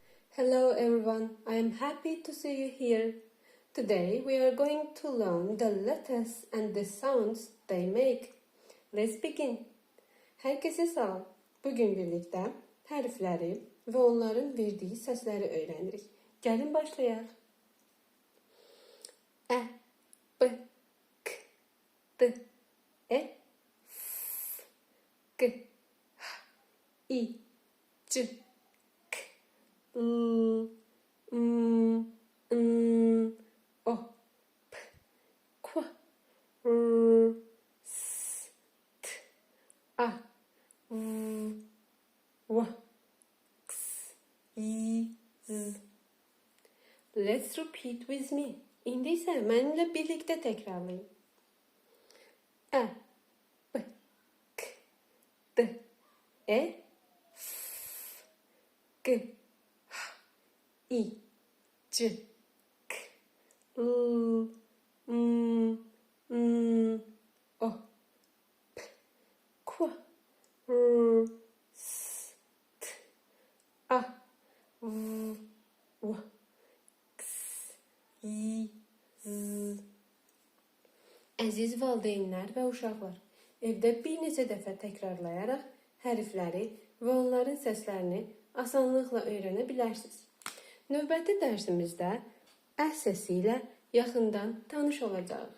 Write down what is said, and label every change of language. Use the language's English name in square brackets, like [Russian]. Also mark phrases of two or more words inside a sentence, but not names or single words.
[English] Hello everyone, I am happy to see you here. Today we are going to learn the letters and the sounds they make. Let's begin. [Azerbaijani] Herkese salam. [Turkish] Bugün birlikte [Azerbaijani] hərfləri və onların verdiyi səsləri öyrənirik. Gəlin başlayaq. Ə, B, K, D, E, F, G, H, I, C, K, L, M, N, O, P, Q, R, S, T, A, V, W, X, Y, Z. [English] Let's repeat with me. [Azerbaijani] İndi isə mənimlə birlikdə təkrarlayın. Ə, B, K, D, E, F, G, H, I, C, K, L, M, N, O, P, Q, R, S, T, A, V, W, Y, Z. Əziz valideynlər və uşaqlar, evdə bir neçə dəfə təkrarlayaraq hərfləri və onların səslərini asanlıqla öyrənə bilərsiniz. Növbəti dərsimizdə ə səsi ilə yaxından tanış olacağıq.